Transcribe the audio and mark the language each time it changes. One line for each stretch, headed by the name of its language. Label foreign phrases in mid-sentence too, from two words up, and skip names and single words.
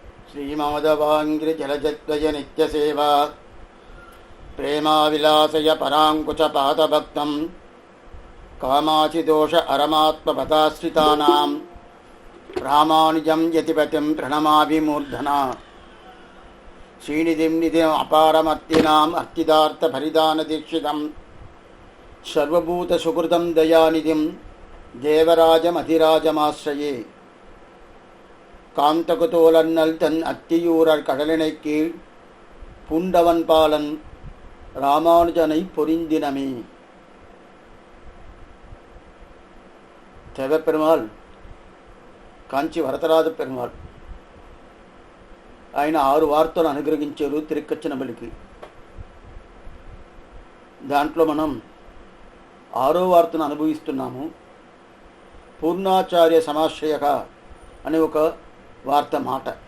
Sanskrit: श्रीमाधवाङ्घ्रिजलजद्वय नित्यसेवा प्रेमाविलासय पराङ्कुशपादभक्तं कामाचिदोष अरमात्मपदाश्रितानां रामानुजं यतिपतिं प्रणमामि मूर्धना श्रीनिधिं निधिम् अपारमर्तिनाम् अर्तिदार्थभरिदानदीक्षितं सर्वभूतसुहृदं दयानिधिं தேவராஜமதிராஜமாஸ்ரயே
Tamil: காந்தகுதோலன்னல் தன் அத்தியூரர் கடலினை கீழ் பூண்டவன் பாலன் ராமானுஜனை பொரிந்தினமே.
Telugu: தேவப்பெருமாள் కాంచి వరదరాజ పెరుమాళ్ ఆయన 6 వార్తలు అనుగ్రహించారు తిరుక్కచ్చినబలికి. దాంట్లో మనం 6వ వార్తను అనుభవిస్తున్నాము. పూర్ణాచార్య సమాశ్రయక అనే ఒక వార్త మాట.